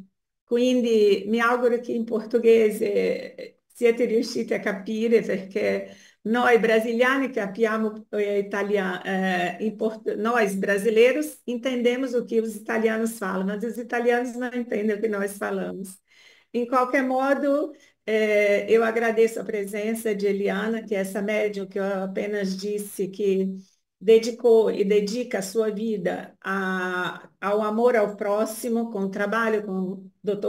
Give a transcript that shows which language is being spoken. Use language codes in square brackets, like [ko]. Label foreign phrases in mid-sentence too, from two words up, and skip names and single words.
[it] Quindi mi auguro che in portoghese siete riusciti a capire perché noi brasiliani capiamo [pt] nós brasileiros entendemos o que os italianos falam, mas os italianos não entendem o que nós falamos. Em qualquer modo, eu agradeço a presença de Eliana, que é essa médium que eu apenas disse que dedicou e dedica a sua vida ao amor ao próximo, com o trabalho com o Dr.